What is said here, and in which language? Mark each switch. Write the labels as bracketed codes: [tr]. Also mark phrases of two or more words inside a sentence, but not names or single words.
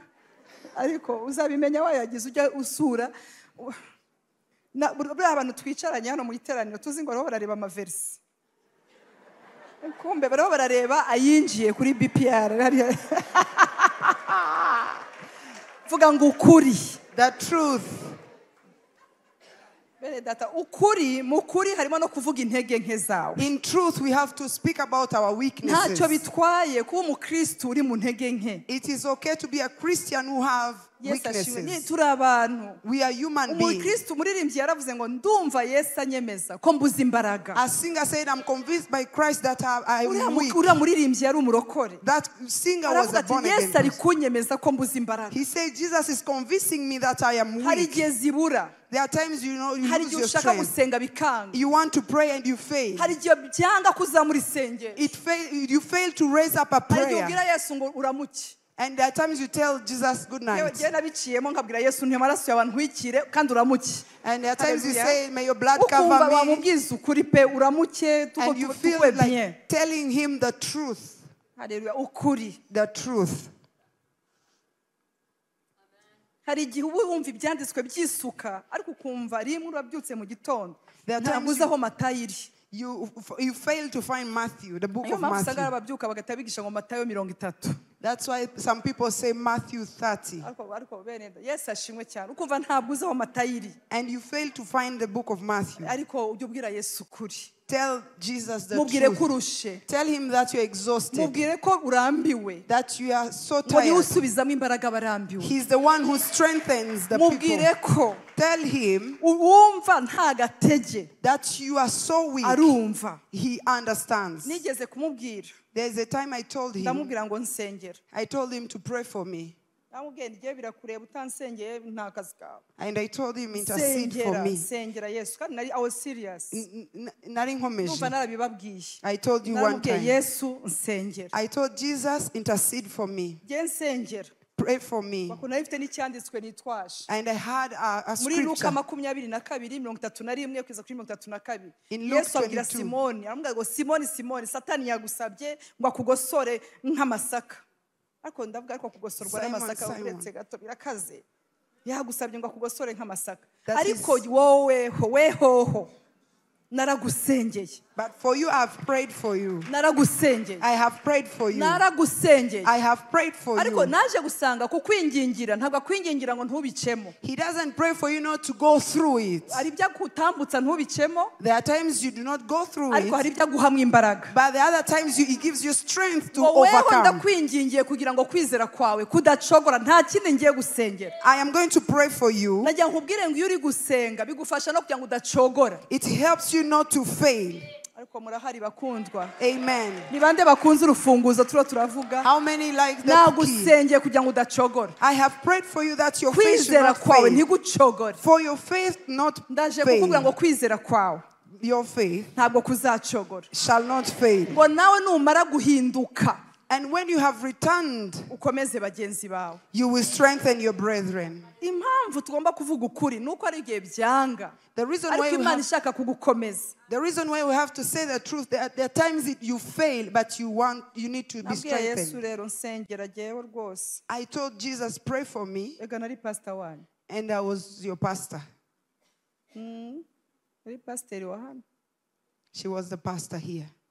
[rw] Ariko uzabimenya wayagize ujya usura. Buriya abantu twicaranye hano mu iteraniro tuzi ngo barareba amaversi. Kumbe barareba ayinjiye kuri BPR. Vuga ngo ukuri. [en] The truth. [rw] Ukuri mukuri harimo no kuvuga intege nke zawe. [en] In truth we have to speak about our weaknesses. [rw] Ntacyo bitwaye kuba umukristo uri mu ntege nke. [en] It is okay to be a Christian who have weaknesses. [rw] Turi abantu. [en] We are human beings. [rw] Umukristo muririmbyi yaravuze ngo ndumva Yesu anyemeza ko mbuze imbaraga. [en] A singer said I'm convinced by Christ that I am weak. [rw] Uriya muririmbyi yari umurokore. [en] That singer was a born again. [rw] Yesu ari kunyemeza ko mbuze imbaraga. [en] He said Jesus is convincing me that I am weak. [rw] Hari igihe zibura. [en] There are times you lose your strength. You want to pray and you fail. You fail to raise up a prayer. And there are times you tell Jesus good night. And there are times you say, may your blood cover me. And you feel like telling him the truth. The truth. [rw] Hari igihe wumva ibyanditswe byisuka ariko ukumva rimwe urabyutse mu gitondo ntabuze aho Matayo iri. [en] You fail to find Matthew, the book of Matthew. [rw] Babyuka bagatabigisha ngo Matayo 30. [en] That's why some people say Matthew 30. [rw] Ariko beneda Yesu ashimwe cyane ukumva ntabuze aho Matayo iri. [en] And you fail to find the book of Matthew. [rw] Ariko ujye ubwira Yesu kuri. [en] Tell Jesus the truth. Tell him that you're exhausted. That you are so tired. He's the one who strengthens the people. Tell him that you are so weak. He understands. There's a time I told him to pray for me. And I told him intercede for me. I was serious. I told you one time. I told Jesus intercede for me. pray for me. [rw] bakuna ifite n'icyanditswe nitwaje [en] And I had a [rw] muri Luka [en] scripture 22:31-32 in Luke [rw] Yesu abwira 22. Simoni aramubwira ngo Simoni Satani yagusabye ngo akugosore nk'amasaka ariko ndavuga ariko kugosorwa n'amasaka uretse gato birakaze yagusabye ngo akugosore nk'amasaka ariko wowe wehoho naragusengeye. [en] But for you, I've prayed for you. [rw] Naragusengeye. [en] I have prayed for you. [rw] Naragusengeye. [en] I have prayed for you. [rw] Ariko naje gusanga kukwingingira ntabwo akwingingira ngo ntubicemo. [en] He doesn't pray for you not to go through it. [rw] Ari bya kutambutsa ntubicemo. [en] There are times you do not go through it. [rw] Ariko hari bya guhamwa imbaraga. [en] But the other times he gives you strength to overcome. [rw] Ndakwingingiye kugira ngo kwizera kwawe kudacogora nta kindi ngiye gusengera. [en] I am going to pray for you. [rw] Najya nkubwire ngo iyo uri gusenga bigufasha no kugira ngo udacogora. [en] It helps you not to fail. [rw] Ariko murahari bakundwa. Amen. Ni bande bakunze urufunguzo turavuga. [en] How many like the key? [rw] Nagusengeye kugira ngo udacogora. [en] I have prayed for you that your faith should not [rw] kwawe [en] fail. [rw] ntigucogore. [en] For your faith not [rw] ndaje kukubwira ngo [en] fail. [rw] kwizera kwawe [en] Your faith [rw] ntabwo kuzacogora. [en] shall not fail. [rw] Ngo nawe numara guhinduka. [en] And when you have returned, [rw] ukomeze bagenzi bawe. [en] You will strengthen your brethren. [rw] Impamvu tugomba kuvuga ukuri nuko ari igihe byanga. [en] The reason why we have to say the truth, there are times that you fail, but you need to be strengthened. I told Jesus, pray for me. And I was your pastor. She was the pastor here.